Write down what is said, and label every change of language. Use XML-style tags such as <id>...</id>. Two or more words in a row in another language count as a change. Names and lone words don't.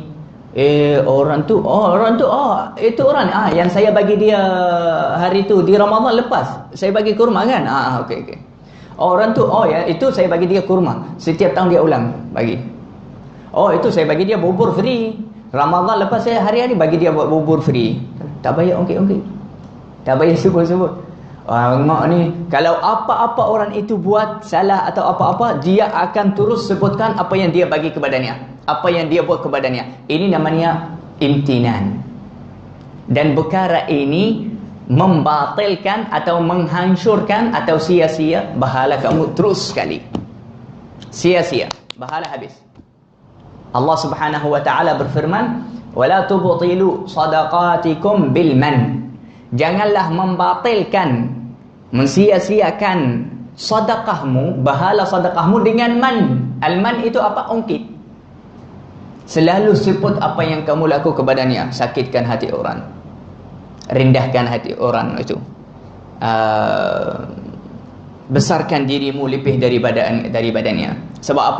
<ms>Orang tu itu orang yang saya bagi dia hari tu di Ramadan lepas, saya bagi kurma kan. Okey. Orang tu ya, itu saya bagi dia kurma, setiap tahun dia ulang bagi. Itu saya bagi dia bubur free Ramadan lepas, saya hari-hari bagi dia buat bubur free. Tak payah ongkit-ongkit, tak payah sebut-sebut. Mak ni, kalau apa-apa orang itu buat salah atau apa-apa, dia akan terus sebutkan apa yang dia bagi kepadanya, apa yang dia buat kepadanya. Ini namanya imtinan. Dan perkara ini membatalkan atau menghancurkan atau sia-sia pahala kamu terus sekali. Sia-sia, pahala habis. Allah</ms> <ar>سبحانه وتعالى</ar> <ms>berfirman,</ms> <ar>"ولا تبطلوا صدقاتكم بالمن."</ar> <ms>Janganlah membatalkan, mensia-siakan sedekahmu, pahala sedekahmu dengan man. Al-man itu apa? Ungkit. Selalu sebut apa yang kamu lakukan kepadanya, sakitkan hati orang, rendahkan hati orang itu, besarkan dirimu lebih dari badannya. Sebab apa?</ms>